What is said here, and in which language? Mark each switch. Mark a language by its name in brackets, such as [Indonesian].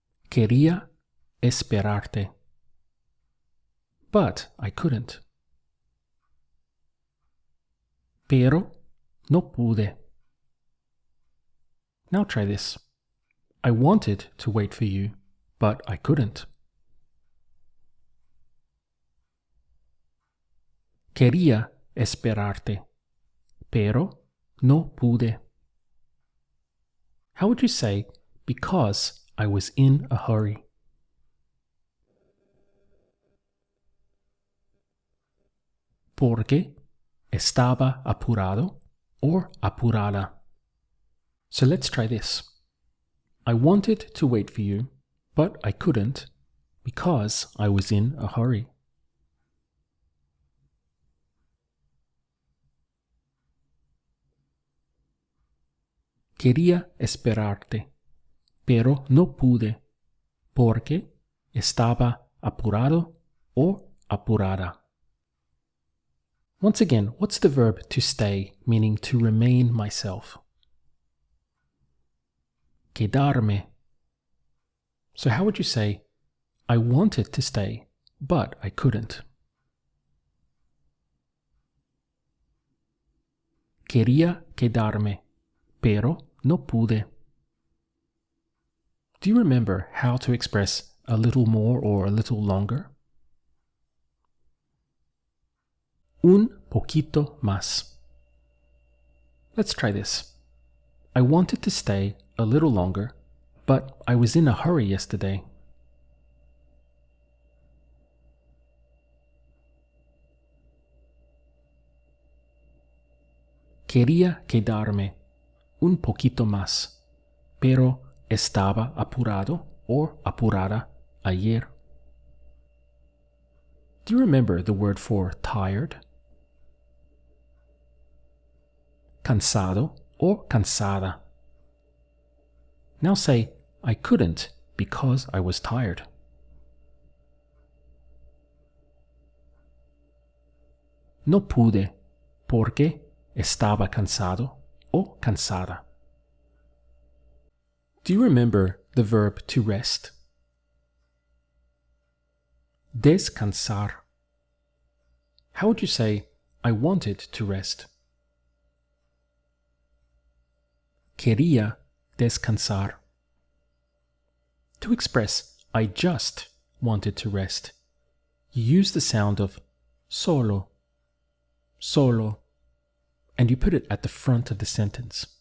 [Spanish] Quería esperarte. [English] But I couldn't. [Spanish] Pero no pude. [English] Now try this. I wanted to wait for you, but I couldn't. [Spanish] Quería esperarte, pero no pude. [English] How would you say, because I was in a hurry? [Spanish] Porque estaba apurado or apurada. [English] So let's try this. I wanted to wait for you, but I couldn't because I was in a hurry. [Spanish] Quería esperarte, pero no pude porque estaba apurado o apurada. [English] Once again, what's the verb to stay, meaning to remain myself? Quedarme. So how would you say, I wanted to stay, but I couldn't? [Spanish] Quería quedarme, pero no pude. [English] Do you remember how to express a little more or a little longer? [Spanish] Un poquito más. [English] Let's try this. I wanted to stay a little longer, but I was in a hurry yesterday. [Spanish] Quería quedarme un poquito más, pero estaba apurado or apurada ayer. [English] Do you remember the word for tired? [Spanish] Cansado or cansada. [English] Now say, I couldn't because I was tired. [Spanish] No pude porque estaba cansado o cansada. [English] Do you remember the verb to rest? Descansar. How would you say, I wanted to rest? [Spanish] Quería descansar. [English] To express, I just wanted to rest, you use the sound of solo, solo, and you put it at the front of the sentence.